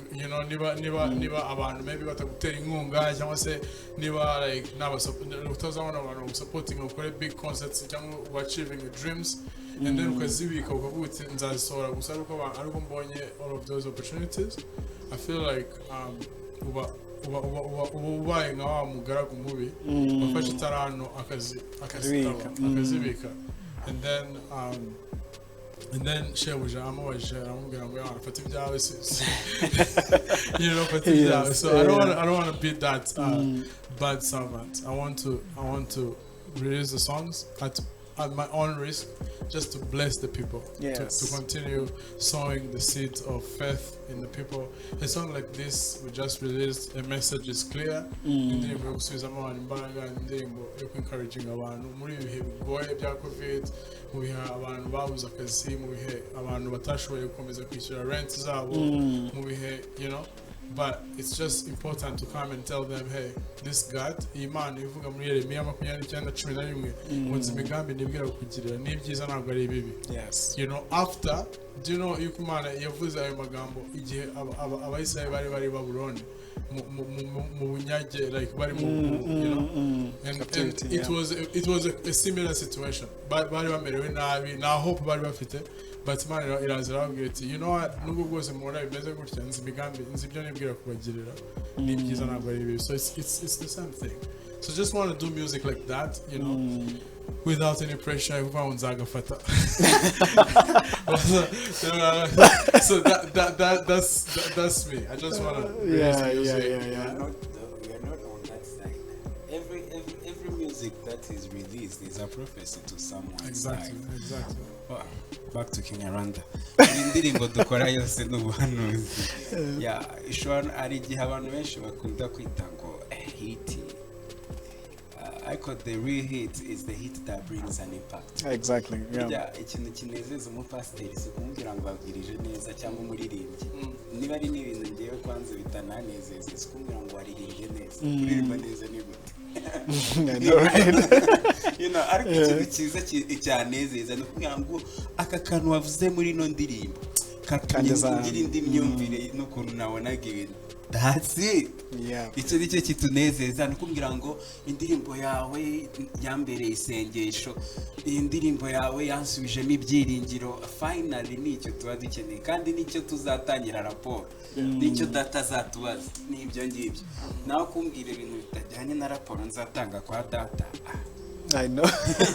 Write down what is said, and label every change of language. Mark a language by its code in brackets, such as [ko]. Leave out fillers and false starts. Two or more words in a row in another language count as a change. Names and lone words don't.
[en] You know, niba maybe like supporting or big concerts achieving your dreams, and then all of those opportunities. I feel like [rw] ubaye nka wa mugaragu mubi wafashe itarano akazibika, [en] and then [rw] shebuja amubajije aramubwira ngo afate ibyawe [en] you know, [rw] afate ibyawe. [en] So I don't want to be that bad servant. I want to release the songs at my own risk, just to bless the people, to continue sowing the seeds of faith in the people. A song like this we just released, the message is clear. Indirimbo yo gusubiza abantu imbaraga, indirimbo yo encouraging abantu muri ibihe bigoye bya covid, mu bihe abantu babuze akazi, mu bihe abantu batashoboye gukomeza kwishyura rent zabo, mu bihe, you know. But it's just important to come and tell them, hey, this God, [rw] Imana ivuga muri Yeremiya 29:11, unzi imigambi nibwira kukugirira n'ibyiza ntabwo ari ibibi. [en] Yes. You know, after, do you know, [rw] yuko Imana yavuze ayo magambo igihe abayisraeli bari Babuloni mu bunyage, like bari mu, [en] you know, and it was a similar situation. [rw] Bari bamerewe nabi, na hope bari bafite. But Imana irazira ababwira iti, [en] you know what, [rw] nubwo bwose mubona bimeze gutya, nzi imigambi, nzi ibyo nibwira kubagirira n'ibyiza ntabwo ari bibi. [en] So it's the same thing. So just want to do music like that, you know, without any pressure. So that's me. I just want to release music. We are not on that side. Every music that is released is a prophecy to someone. Exactly. Well, back to Kenya Rwanda. [rw] Indirimbo dukora yose n'ubuhanuzi. Yeah, ishobora ari igihe abantu benshi bakunda kwita ngo hit. [en] I call the real hit is the hit that brings an impact. Exactly. Yeah. [rw] Ikintu kinezeza umupasiteri si kumubwira ngo abwirije neza cyangwa umuririmbyi. Niba ari n'ibintu ngewe kwanza bitananezeza, si kumubwira ngo waririmbye neza. Kuririmba neza ni gute? [en] You know, [rw] ariko ikintu cyiza cyanezeza ni kumubwira ngo aka kantu wavuze muri ino ndirimbo kakangira indi myumvire n'ukuntu nabonaga ibintu. [en] That's it. Yeah. [rw] Icyo nicyo kitunezeza, nukumbwira ngo indirimbo yawe yambereye isengesho, indirimbo yawe yansubijemo ibyiringiro. Finally nicyo tuba dukeneye, kandi nicyo tuzatangira raporo, nicyo data zatubaza, nibyo ngibyo. Naho kumbwira ibintu bitajyanye na raporo nzatanga kwa data.